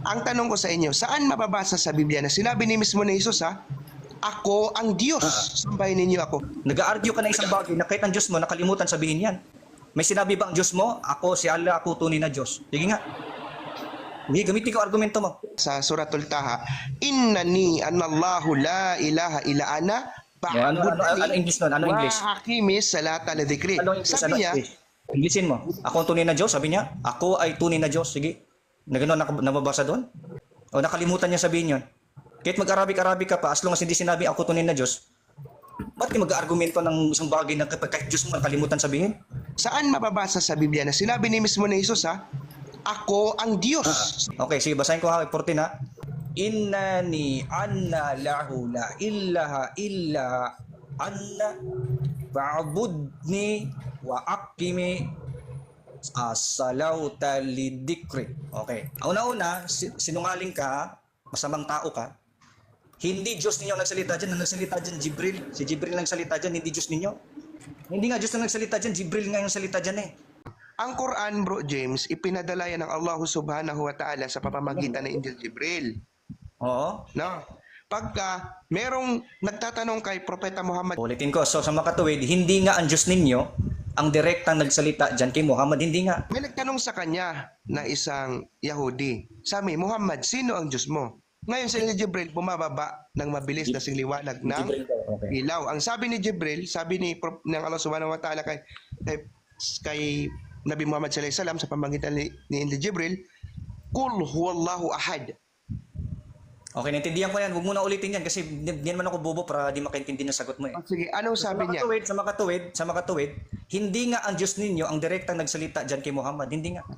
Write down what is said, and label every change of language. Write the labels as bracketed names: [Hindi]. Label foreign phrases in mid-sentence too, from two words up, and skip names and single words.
[Filipino] Ang tanong ko sa inyo, saan mababasa sa Biblia na sinabi ni mismo ni Jesus, ako ang Diyos, sambahin ninyo ako. Nag-argue ka ng isang bagay na kahit ang Diyos mo, nakalimutan sabihin yan. May sinabi ba ang Diyos mo? Ako, si Allah, ako tunay na Diyos. Sige nga. Hindi, gamitin ko argumento mo. [Arabic] Sa Suratul Taha, إنني أنا الله لا إله إلا أنا [Filipino] Ano English nun? Ano English? [Arabic] وأقم الصلاة لذكري. [Filipino] Ano English? Ano Sabi niya, English? Englishin mo. Ako ang tunay na Diyos, sabi niya. Ako ay tunay na Diyos. Sige. Na gano'n nababasa doon? O nakalimutan niya sabihin yun? Kahit mag-Arabic ka pa, [English] as long as [Filipino] hindi sinabi ako tunay na Diyos, ba't ka mag-argumento ng isang bagay na kahit Diyos mo nakalimutan sabihin? saan mababasa sa Biblia na sinabi ni mismo ni Jesus, ako ang Diyos. Okay, sige, basahin ko ha, 14 ha. [Arabic] إنني أنا الله لا إله إلا أنا فاعبدني وأقم الصلاة لذكري. [Filipino] Okay. Una-una, sinungaling ka, masamang tao ka. Hindi Diyos ninyo ang nagsalita dyan. Ang nagsalita dyan, Jibril. Si Jibril ang nagsalita dyan, hindi Diyos ninyo. Hindi nga Diyos ang nagsalita dyan, Jibril nga yung salita dyan eh. Ang Quran, bro James, ipinadala yan ng Allah [Arabic] سبحانه وتعالى [Filipino] sa pamamagitan ng Angel Jibril. Oo. No? Pagka merong nagtatanong kay Propeta Muhammad, Ulitin ko, so sa makatuwid, hindi nga ang Diyos ninyo ang direktang nagsalita dyan kay Muhammad, hindi nga. may nagtanong sa kanya na isang Yahudi, sabi, Muhammad, sino ang Diyos mo? Ngayon si Jibril bumababa ng mabilis na singliwanag ng Okay. ilaw. Ang sabi ni Jibril, sabi ng Allah [Arabic] سبحانه وتعالى [Filipino] kay Nabi Muhammad [Arabic] صلى الله عليه وسلم [Filipino] sa pamamagitan ni Angel Jibril, [Arabic] قل هو الله أحد. [Filipino] Okay, naintindihan ko yan. Huwag mo na ulitin yan kasi di naman ako bobo para di makaintindi ng sagot mo eh. Sige, anong sabi niya? Sa makatuwid, hindi nga ang Diyos ninyo ang direktang nagsalita dyan kay Muhammad. Hindi nga.